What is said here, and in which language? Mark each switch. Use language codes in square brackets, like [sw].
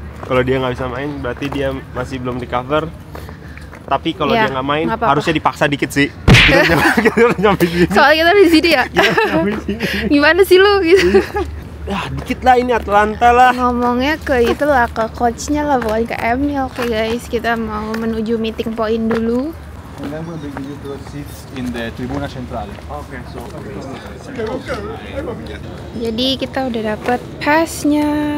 [id] Kalau dia nggak bisa main, berarti dia masih belum di cover. Tapi kalau Ya, dia nggak main, nggak apa-apa. harusnya dipaksa dikit sih. Kita udah nyampe di sini. Soalnya kita di sini ya. Gimana sih lu gitu? Ya, dikit lah ini Atlanta lah. Ngomongnya ke itulah, ke coachnya lah, bukan ke Emil. Oke guys, kita mau menuju meeting point dulu. [en] And then we'll bring you to seats in the Tribuna Centrale. Oke, so. [id] Jadi kita udah dapet passnya.